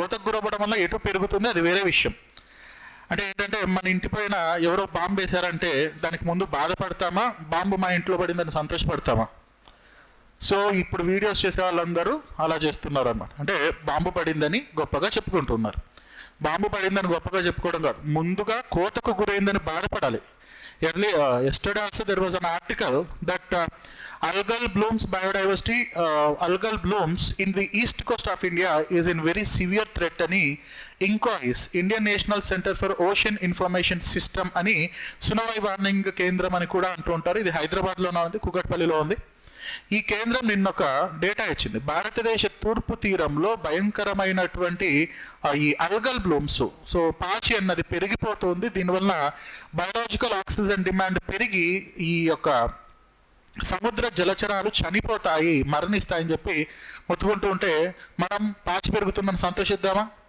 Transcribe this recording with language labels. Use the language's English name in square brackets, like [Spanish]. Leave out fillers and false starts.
[Telugu] కోతకు గురవ్వడం వల్ల ఎటు పెరుగుతుంది అది వేరే విషయం. అంటే ఏంటంటే మన ఇంటి పైన ఎవరో బాంబు వేశారంటే దానికి ముందు బాధపడతామా, బాంబు మా ఇంట్లో పడిందని సంతోషపడతామా? సో ఇప్పుడు వీడియోస్ చేసే వాళ్ళందరూ అలా చేస్తున్నారు అన్నమాట. అంటే బాంబు పడిందని గొప్పగా చెప్పుకుంటున్నారు. బాంబు పడిందని గొప్పగా చెప్పుకోవడం కాదు, ముందుగా కోతకు గురైందని బాధపడాలి. [English] Yesterday also there was an article that algal blooms biodiversity, algal blooms in the east coast of India is in very severe threat [Telugu] అని INCOIS, Indian National Center for Ocean Information System అని tsunami warning కేంద్రం అని కూడా అంటూ ఉంటారు. ఇది హైదరాబాద్లోనే ఉంది, కూకట్పల్లిలో ఉంది. ఈ కేంద్రం నిన్న ఒక డేటా ఇచ్చింది. భారతదేశ తూర్పు తీరంలో భయంకరమైనటువంటి ఈ అల్గల్ బ్లూమ్స్, సో పాచి అన్నది పెరిగిపోతుంది. దీనివల్ల బయోలాజికల్ ఆక్సిజన్ డిమాండ్ పెరిగి ఈ యొక్క సముద్ర జలచరాలు చనిపోతాయి, మరణిస్తాయని చెప్పి మొత్తుకుంటూ ఉంటే మనం పాచి పెరుగుతుందని సంతోషిద్దామా?